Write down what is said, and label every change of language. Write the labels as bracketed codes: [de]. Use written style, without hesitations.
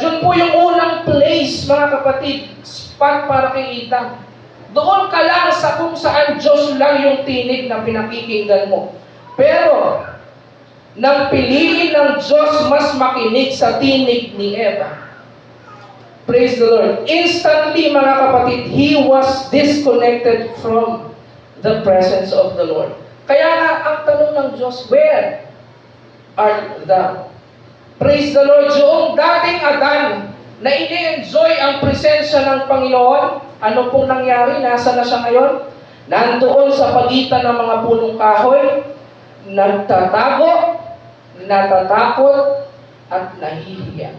[tl] Yun po yung unang place, mga kapatid, spot para kay Adam. Doon ka lang sa kung saan Diyos lang yung tinig na pinakikinggan mo. Pero, nang piliin ng Diyos mas makinig sa tinig ni Eva. [en] Praise the Lord. Instantly, [tl] mga kapatid, [en] he was disconnected from the presence of the Lord. [tl] Kaya nga, ang tanong ng Diyos, [en] where art thou? Praise the Lord. [tl] Yung dating Adan na ini-enjoy ang presensya ng Panginoon, ano pong nangyari? Nasa na siya ngayon? Nandoon sa pagitan ng mga punong kahoy, nagtatago, natatakot, at nahihiya.